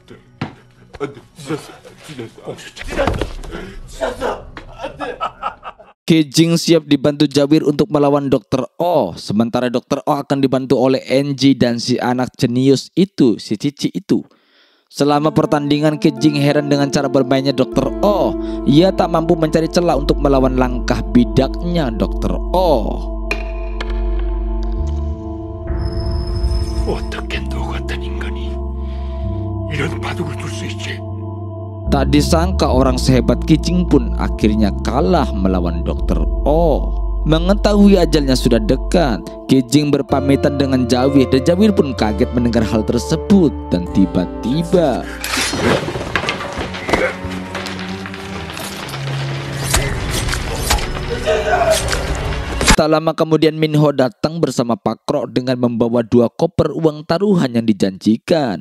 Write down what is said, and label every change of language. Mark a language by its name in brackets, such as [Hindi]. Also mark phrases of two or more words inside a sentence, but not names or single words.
[Indonesian] Ki Jing siap dibantu Jawir untuk melawan Dr. Oh. Sementara Dr. Oh akan dibantu oleh NG dan si anak jenius itu, si Cici itu. Selama pertandingan, Kijing heran dengan cara bermainnya Dr. Oh. Ia tak mampu mencari celah untuk melawan langkah bidaknya Dr. Oh. [Korean] 어떻게 너 같은 인간이 이런 바둑을 둘 수 있지? [Indonesian] Tak disangka orang sehebat Kijing pun akhirnya kalah melawan Dr. Oh. Mengetahui ajalnya sudah dekat, Kijing berpamitan dengan Jawir dan Jawir pun kaget mendengar hal tersebut. Dan tiba-tiba tak lama kemudian Minho datang bersama Pak Krok dengan membawa 2 koper uang taruhan yang dijanjikan.